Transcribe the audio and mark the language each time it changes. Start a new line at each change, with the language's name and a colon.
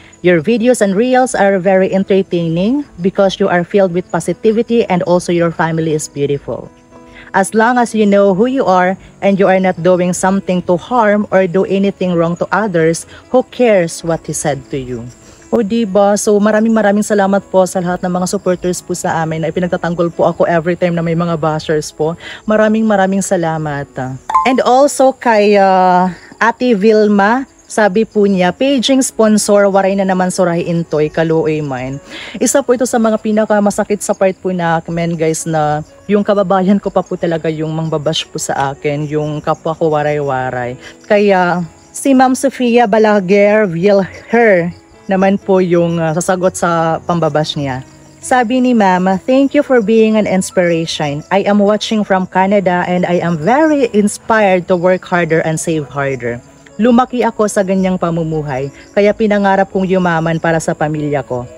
English: Your videos and reels are very entertaining because you are filled with positivity, and also your family is beautiful. As long as you know who you are and you are not doing something to harm or do anything wrong to others, who cares what he said to you?
Filipino: O diba? So maraming salamat po sa lahat ng mga supporters po sa amin na ipinagtatanggol po ako every time na may mga bashers po. Maraming salamat. And also kay Ate Vilma, sabi po niya, paging sponsor,
Waray: waray na naman surahi intoy, kaluoy man.
Filipino: Isa po ito sa mga pinakamasakit sa part po na men guys, na yung kababayan ko pa po talaga yung mangbabash po sa akin, yung kapwa ko waray-waray. Kaya si Ma'am Sofia Balaguer Vilher naman po yung sasagot sa pambabash niya. Sabi ni Ma'am,
English: thank you for being an inspiration. I am watching from Canada and I am very inspired to work harder and save harder.
Filipino: Lumaki ako sa ganyang pamumuhay, kaya pinangarap kong yumaman para sa pamilya ko.